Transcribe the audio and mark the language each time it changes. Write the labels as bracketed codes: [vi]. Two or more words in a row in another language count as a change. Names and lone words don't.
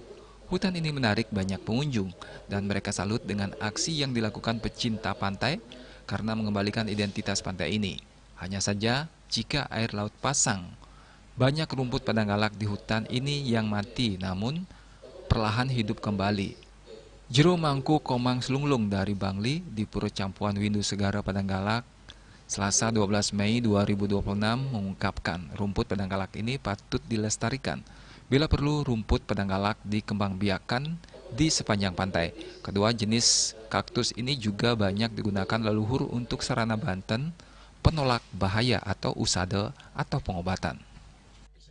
[id] Hutan ini menarik banyak pengunjung dan mereka salut dengan aksi yang dilakukan pecinta pantai karena mengembalikan identitas pantai ini. Hanya saja jika air laut pasang, banyak rumput Padanggalak di hutan ini yang mati namun perlahan hidup kembali. Jero Mangku Komang Slunglung dari Bangli di Pura Campuan Windu Segara Padanggalak Selasa 12 Mei 2026 mengungkapkan rumput Padanggalak ini patut dilestarikan. Bila perlu rumput Padanggalak dikembangbiakan di sepanjang pantai. Kedua jenis kaktus ini juga banyak digunakan leluhur untuk sarana Banten, penolak bahaya atau usada atau pengobatan.